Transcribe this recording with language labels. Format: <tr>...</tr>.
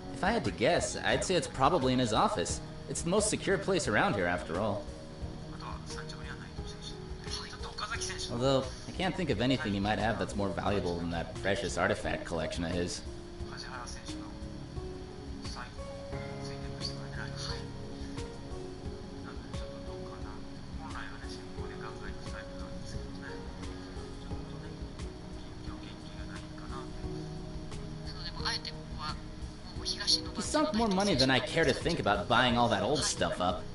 <en>If I had to guess, I'd say it's probably in his office. It's the most secure place around here, after all.</en> <ja>あとは3着には内藤選手。ちょっと岡崎選手の</ja> <en>Although, I can't think of anything he might have that's more valuable than that precious artifact collection of his.</en> <ja>梶原選手の最後ついてましたからね。はい。なのでちょっとどうかな。本来はね、先行で考えるタイプなんですけどね。ちょっとね、元気がないかな。なのでもあえてここはもう東の</ja> <en>He sunk more money than I care to think about buying all that old stuff up.</en>